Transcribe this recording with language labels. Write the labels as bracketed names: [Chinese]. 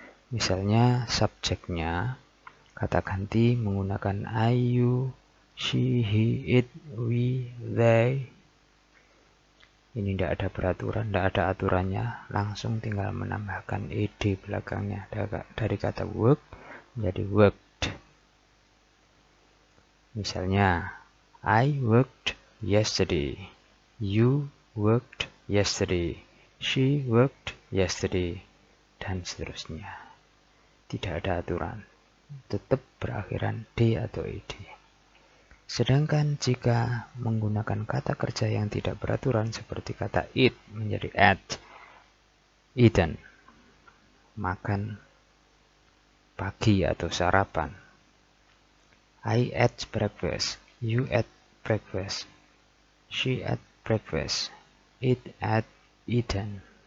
[Indonesian] Misalnya subjeknya kata ganti menggunakan I, you, she, he, it, we, they. Ini tidak ada peraturan, tidak ada aturannya, langsung tinggal menambahkan ed belakangnya. Dari kata work menjadi worked. [English] Misalnya, I worked yesterday, you worked yesterday, she worked yesterday, [Indonesian] dan seterusnya. Tidak ada aturan, tetap berakhiran d atau ed. Sedangkan jika menggunakan kata kerja yang tidak beraturan seperti kata eat menjadi ate, eaten, makan pagi atau sarapan. [English] I ate breakfast, you ate breakfast, she ate breakfast, it ate eaten.